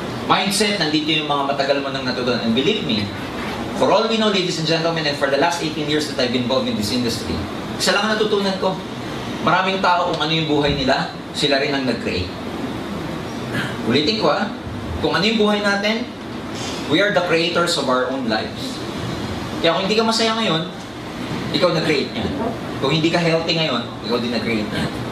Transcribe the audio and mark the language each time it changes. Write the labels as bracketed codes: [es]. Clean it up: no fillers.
[tl] Mindset, nandito yung mga matagal mo nang natutunan. [en] And believe me, for all we know, ladies and gentlemen, and for the last 18 years that I've been involved in this industry, [tl] isa lang ang natutunan ko. Maraming tao kung ano yung buhay nila, sila rin ang nag-create. Ulitin ko kung ano yung buhay natin, [en] we are the creators of our own lives. [tl] Kaya kung hindi ka masaya ngayon, ikaw nag-create niyan. Kung hindi ka healthy ngayon, ikaw din nag-create niyan.